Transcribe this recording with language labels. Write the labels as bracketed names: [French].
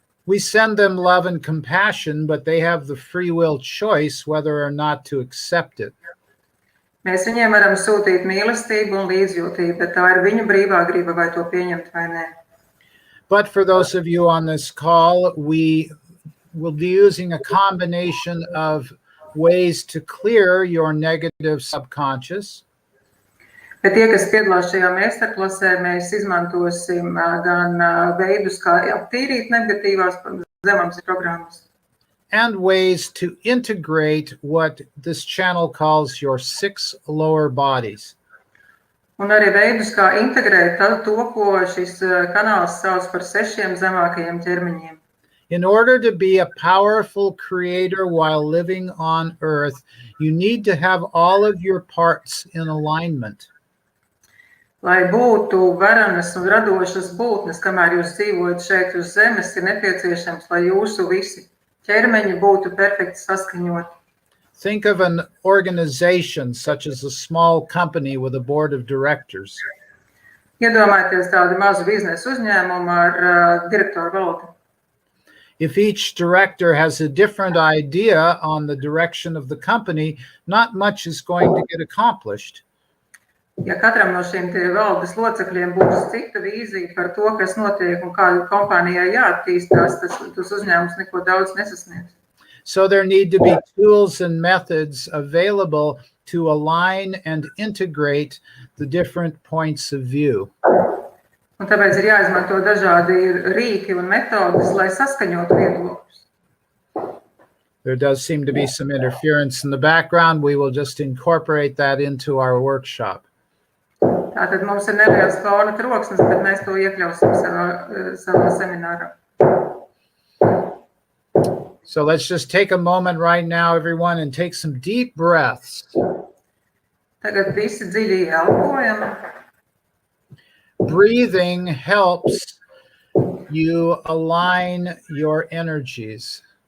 [English] We send them love and compassion, but they have the free will choice whether or not to accept it. [Latvian] Mēs viņiem varam sūtīt mīlestību un līdzjūtību, bet tā ir viņu brīvā griba, vai to pieņemt vai nē. [English] But for those of you on this call, we will be using a combination of ways to clear your negative subconscious. [Latvian] Bet tie, kas piedalās šajā meistarklasē, mēs izmantosim gan veidus, kā aptīrīt negatīvās zemapziņas programmas. [English] And ways to integrate what this channel calls your 6 lower bodies. [Latvian] Un arī veidus, kā integrēt to, ko šis kanāls sauc par 6 zemākajiem ķermeņiem. [English] In order to be a powerful creator while living on Earth, you need to have all of your parts in alignment. [Latvian] Lai būtu varenas un radošas būtnes, kamēr jūs dzīvojat šeit uz zemes, ir nepieciešams, lai jūsu visi ķermeņi būtu perfekti saskaņoti. [English] Think of an organization such as a small company with a board of directors. [Latvian] Iedomājieties tādu mazu biznesu uzņēmumu ar direktoru valdi. [English] If each director has a different idea on the direction of the company, not much is going to get accomplished. [Latvian] Ja katram no šiem valdes locekļiem būs cita vīzija par to, kas notiek un kāda kompānijai jāattīstās, tas uzņēmums neko daudz nesasniegs. [English] So there need to be tools and methods available to align and integrate the different points of view. [Latvian] Un tāpēc ir jāizmanto dažādi rīki un metodas, lai saskaņotu viedokļus. [English] There does seem to be some interference in the background. We will just incorporate that into our workshop. [Latvian] Tātad mums ir neliels fona troksnis, bet mēs to iekļausim savā seminārā. [English] So let's just take a moment right now, everyone, and take some deep breaths. [Latvian] Tagad visi dziļi elpojam. [English] Breathing helps you align your energies.